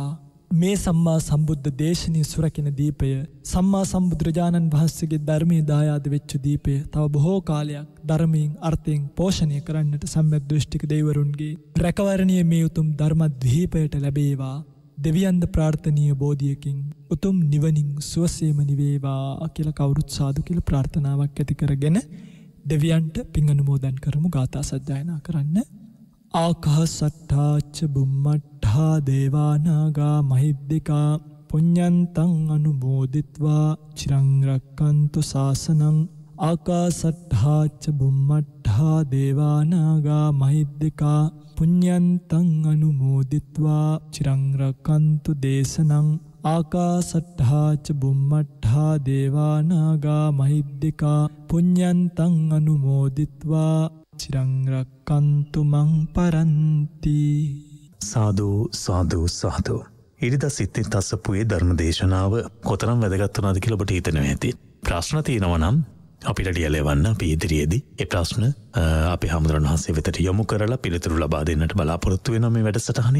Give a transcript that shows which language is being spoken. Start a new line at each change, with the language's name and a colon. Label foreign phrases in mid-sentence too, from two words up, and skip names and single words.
Sinhala: මේ සම්මා සම්බුද්ධ දේශනීය සුරකින දීපය සම්මා සම්බුදුරජාණන් වහන්සේගේ ධර්මයේ දායාද වෙච්ච දීපය තව බොහෝ කාලයක් ධර්මයෙන් අර්ථයෙන් පෝෂණය කරන්නට සම්මෙත් දෘෂ්ටික දෙවිවරුන්ගේ රැකවරණීය මේ උතුම් ධර්මද්වීපයට ලැබේවා. දෙවියන්ද ප්‍රාර්ථනීය බෝධියකින් උතුම් නිවනින් සුවසේම නිවේවා කියලා කවුරුත් සාදු කියලා ප්‍රාර්ථනාවක් ඇති කරගෙන දෙවියන්ට පින් අනුමෝදන් කරමු. ගාථා සජ්ජායනා කරන්න.
Pali: ආකාසට්ඨාච බුම්මට්ඨා දේවානාගා මහිද්దికා පුඤ්ඤන්තං අනුමෝදිත්වා චිරං රක්칸තු ශාසනං. ආකාසට්ඨාච බුම්මට්ඨා දේවානාගා මහිද්దికා පුඤ්ඤන්තං අනුමෝදිත්වා චිරං රක්칸තු දේශනං. ආකාසට්ඨාච බුම්මට්ඨා දේවානාගා මහිද්దికා පුඤ්ඤන්තං අනුමෝදිත්වා චිරං රක්칸තු මං පරන්ති.
Sinhala: සාදු සාදු සාදු. ඉරිදා සිත්ති තස්සපුවේ ධර්ම දේශනාව කොතරම් වැදගත් වුණාද කියලා ඔබට හිතෙනවා ඇති. ප්‍රශ්න තියෙනවා නම් අපිට ලියලවන්න අපි ඉදිරියේදී ඒ ප්‍රශ්න අපේ හාමුදුරන් වහන්සේ වෙතට යොමු කරලා පිළිතුරු ලබා දෙන්නට බලාපොරොත්තු වෙනවා මේ වැඩසටහනින්.